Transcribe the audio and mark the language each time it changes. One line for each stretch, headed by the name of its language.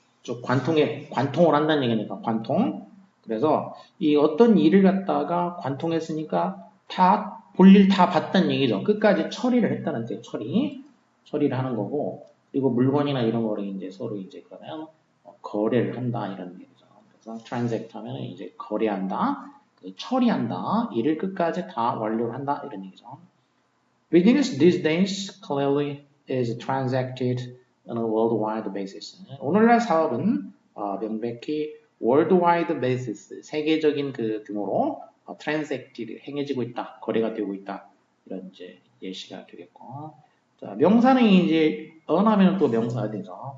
Korean: 좀 관통을 한다는 얘기니까 관통. 그래서 이 어떤 일을 갖다가 관통했으니까 다 볼일 다 봤다는 얘기죠. 끝까지 처리를 했다는 뜻. 처리를 하는 거고. 그리고 물건이나 이런 거를 이제 서로 이제 그러면 거래를 한다 이런 얘기죠. 그래서 transact 하면 이제 거래한다, 처리한다, 일을 끝까지 다 완료를 한다 이런 얘기죠.
English: Business these days clearly is transacted on a worldwide basis.
Korean: 오늘날 사업은 명백히 worldwide basis, 세계적인 그 등으로 transacted, 행해지고 있다, 거래가 되고 있다 이런 이제 예시가 되겠고. 자, 명사는 이제 언하면 또 명사가 되죠.